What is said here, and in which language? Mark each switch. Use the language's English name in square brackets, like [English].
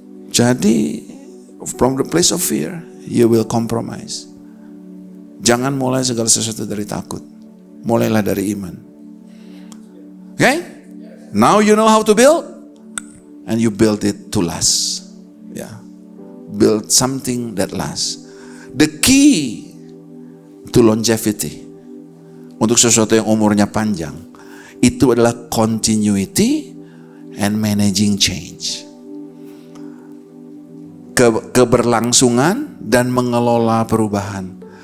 [English] Jadi from the place of fear, you will compromise. [Indonesian] Jangan mulai segala sesuatu dari takut. Mulailah dari iman. Okay? [English] Now you know how to build. And you build it to last. Yeah. Build something that lasts. The key to longevity, [Indonesian] untuk sesuatu yang umurnya panjang, itu adalah [English] continuity and managing change. [Indonesian] Keberlangsungan dan mengelola perubahan.